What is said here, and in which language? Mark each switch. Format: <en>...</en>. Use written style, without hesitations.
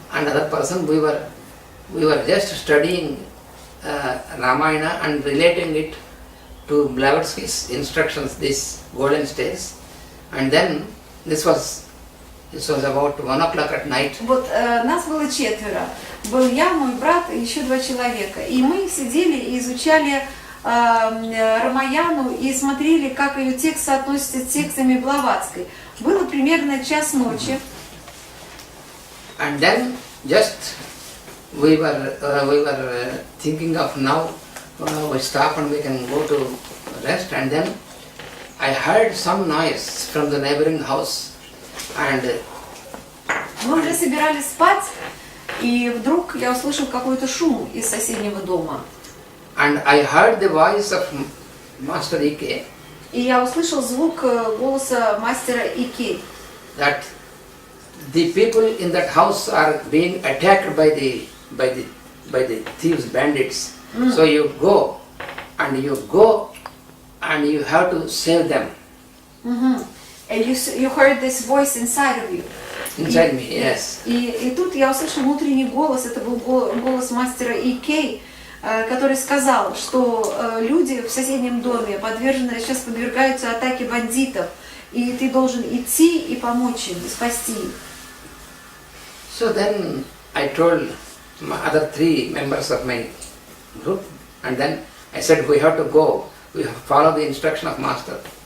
<en>and other person, we were just studying Ramayana and relating it to Blavatsky's instructions, these golden stages, and then this was about 1 o'clock at night.</en> <ru>Вот нас было 4. Был я, мой брат и еще 2 человека. И мы сидели и изучали Рамаяну и смотрели, как ее текст соотносится с текстами Блаватской. Было примерно час ночи.</ru> <en>And then just we were thinking of now we stop and we can go to rest, and then I heard some noise from the neighboring house, and</en> <ru>Мы уже собирались спать, и вдруг я услышал какой-то шум из соседнего дома.</ru> <en>I heard the voice of Master E.K.</en> <ru>И я услышал звук голоса мастера Ики.</ru> <en>that the people in that house are being attacked by the thieves, bandits. So you go and you have to save them. And you heard this voice inside of you. Inside me, yes.</en> <ru>И тут я услышал внутренний голос, это был голос мастера Икей, который сказал, что люди в соседнем доме сейчас подвергаются атаке бандитов, и ты должен идти и помочь им, и спасти их.</ru> <en>So then I told my other 3 members of my group, and then I said we have to go, we have to follow the instruction of Master.</en>